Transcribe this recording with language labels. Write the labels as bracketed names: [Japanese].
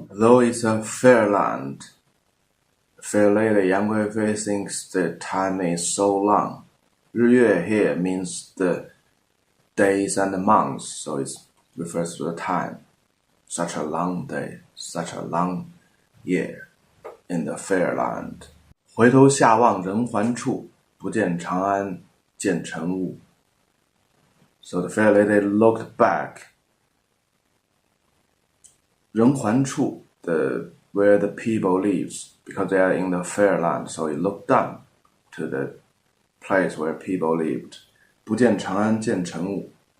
[English] Though it's a fair land, the fair lady Yang Guifei thinks the time is so long. 日月 here means the days and the months, so it refers to the time. Such a long day, such a long year. in the fair land. [Chinese] 回头下望人寰处，不见长安见尘雾。 [English] So the fair lady looked back. 人寰处 where the people lives, because they are in the fair land, so he looked down to the place where people lived. [Chinese] 不见长安见尘雾.